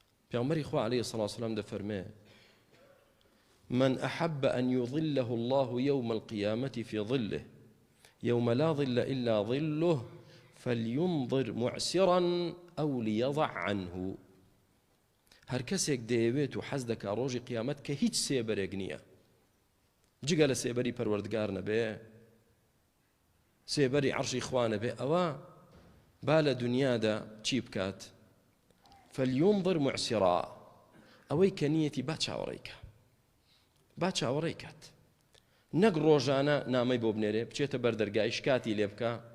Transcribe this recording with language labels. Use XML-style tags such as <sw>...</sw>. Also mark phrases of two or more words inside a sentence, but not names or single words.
<ckb>پیامبری خوا</ckb> <ar>علیه الصلاة والسلام دەفەرمێ من أحب أن يظله الله يوم القيامة في ظله يوم لا ظل إلا ظله فلينظر معسرا أو ليضع عنه.</ar> <ckb>هەر کەسێک دەیەوێت و حەز دەکا ڕۆژی قیامەت کە هیچ سێبەرێک نییە جگە لە سێبەری پەروەردگار نەبێ، سێبەری عەرشی خوا نەبێ، ئەوە با لە دنیادا چی بکات؟</ckb> <ar>فلينظر معسرا،</ar> <ckb>ئەوەی کە نیەتی با چاوەڕێی کات، نەک ڕۆژانە نامەی بۆ بنێرێ بچێتە بەردەرگای شکاتی لێ بکە.</ckb>